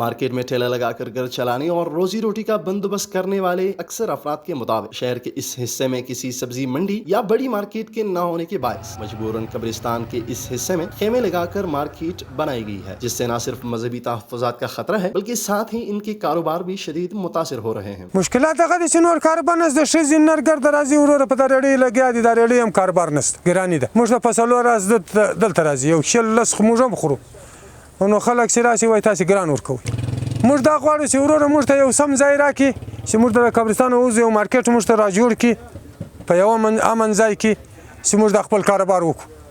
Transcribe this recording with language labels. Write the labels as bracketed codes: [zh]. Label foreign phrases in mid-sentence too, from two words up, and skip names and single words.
[ur] مارکیٹ میں ٹھیلا لگا کر گھر چلانے اور روزی روٹی کا بندوبست کرنے والے اکثر افراد کے مطابق شہر کے اس حصے میں کسی سبزی منڈی یا بڑی مارکیٹ کے نہ ہونے کے باعث مجبوراً قبرستان کے اس حصے میں خیمے لگا کر مارکیٹ بنائی گئی ہے، جس سے نہ صرف مذہبی تحفظات کا خطرہ ہے بلکہ ساتھ ہی ان کے کاروبار بھی شدید متاثر ہو رہے ہیں۔ [ps] مشکلات هغه دي چې نور کاروبار نشته، ښځې نرګر د راځي وروره په دا ریډۍ لګیا دي، دا ریډۍ هم کاروبار نشته، ګراني ده. موږ ته په څلور ورځ دلته راځي، یو شل لس خو موږ هم خورو، نو خلک چې راشي وایي تاسې ګران ورکوئ. موږ دا غواړو چې وروره موږ ته یو سم ځای راکړي چې موږ د قبرستان ووځو، یو مارکیټ موږ ته را جوړ کړي په یو امن ځای کې چې موږ د خپل کاروبار وکړو.